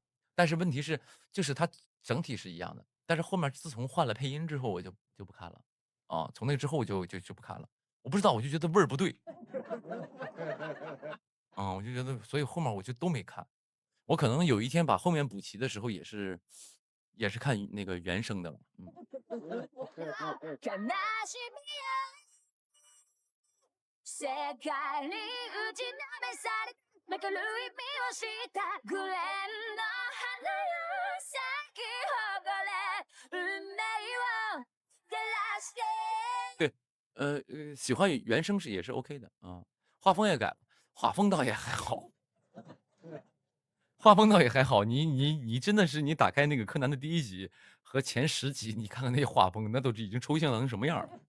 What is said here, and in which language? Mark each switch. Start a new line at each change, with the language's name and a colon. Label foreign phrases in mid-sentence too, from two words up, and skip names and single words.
Chinese: 但是问题是，就是它整体是一样的，但是后面自从换了配音之后，我就不看了，啊，从那之后就不看了。我不知道，我就觉得味儿不对，啊，我就觉得，所以后面我就都没看。我可能有一天把后面补齐的时候，也是看那个原声的了。
Japanese: 悲しみや世界に打ちのめされめくる意味をしたグレンの花よ咲き誇れ運命を照らして
Chinese: 对，喜欢原声也是 OK 的啊，画风也改了，画风倒也还好，画风倒也还好。你真的是你打开那个柯南的第1集和前10集，你看看那画风，那都已经抽象成什么样了。